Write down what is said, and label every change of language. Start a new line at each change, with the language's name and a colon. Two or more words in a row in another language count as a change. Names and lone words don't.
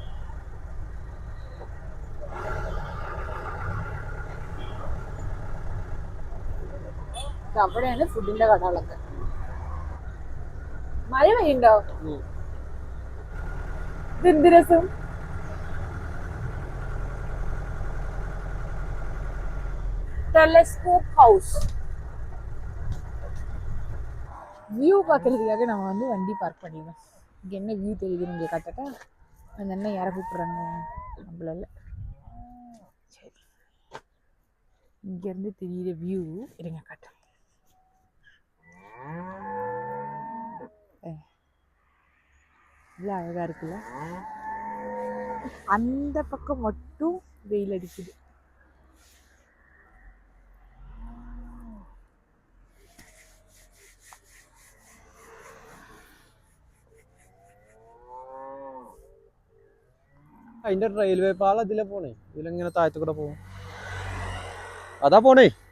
Malayalam: അവിടെയാണ് ഫുഡിന്റെ കടകളൊക്കെ. മഴ പെയ്യുണ്ടോ? ഇതെന്ത് രസം. ടെലസ്കോപ്പ് ஹவுஸ்.
Tamil: வியூ பார்க்கறதுக்காக நம்ம வந்து வண்டி பார்க் பண்ணிடுவோம். இங்கே என்ன வியூ தெரியுதுன்னு இங்கே காட்டட்டா? அந்த அண்ணன் யாரை கூப்பிட்றாங்க நம்மளால. சரி, இங்கேருந்து தெரியுற வியூ இருங்க காட்டுறேன். இவ்வளோ அழகாக இருக்குல்ல. அந்த பக்கம் மட்டும் வெயில் அடிக்குது.
Malayalam: അതിന്റെ റെയിൽവേ പാലം ഇതിലെ പോണേ. ഇതിലെങ്ങനെ താഴത്തു കൂടെ പോകും. അതാ പോണേ.